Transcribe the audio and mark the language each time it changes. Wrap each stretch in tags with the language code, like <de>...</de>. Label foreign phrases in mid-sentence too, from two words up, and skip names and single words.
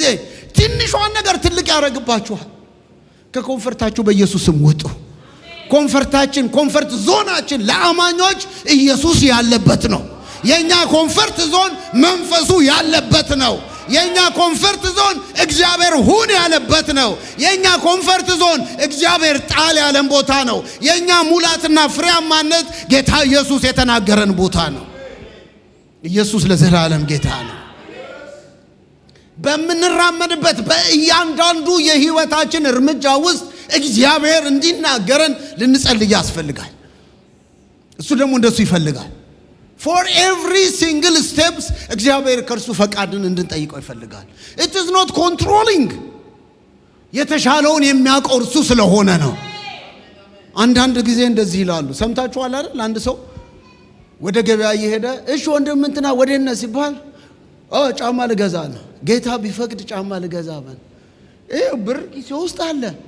<am>ትንሿን ነገር ትልቅ ያደርግባችኋል። ከኮንፈርታችሁ በኢየሱስም ውጡ። ኮንፈርታችን፣ ኮንፈርት ዞናችን ለአማኞች ኢየሱስ ያለበት ነው። የኛ</am> <en>comfort zone</en> <am>መንፈሱ ያለበት ነው። የኛ</am> <en>comfort zone</en> <am>እግዚአብሔር ሁን ያለበት ነው። የኛ</am> <en>comfort zone</en> <am>እግዚአብሔር ጣል ያለን ቦታ ነው። የኛ ሙላትና ፍሬያማነት ጌታ ኢየሱስ የተናገረን ቦታ ነው። ኢየሱስ ለዘላለም ጌታ ነው። በምንራመድበት በእያንዳንዱ የህይወታችን እርምጃ ውስጥ እግዚአብሔር እንዲናገረን ልንጸልይ ያስፈልጋል። እሱ ደግሞ እንደሱ ይፈልጋል።</am> <en>for every single steps</en> <am>እግዚአብሔር ከርሱ ፈቃድን እንድንጠይቀው ይፈልጋል።</am> <en>it is not controlling</en> <am>የተሻለውን የሚያውቀው እርሱ ስለሆነ ነው። አንዳንድ ጊዜ እንደዚህ ይላሉ፣ ሰምታችኋል አይደል? አንድ ሰው ወደ ገበያ እየሄደ እሺ ወንድም እንትና ወዴት ነህ ሲባል ጫማ ልገዛ ነው። ጌታ ቢፈቅድ ጫማ ልገዛ ማለት ብር ኪሴ ውስጥ አለ።</am>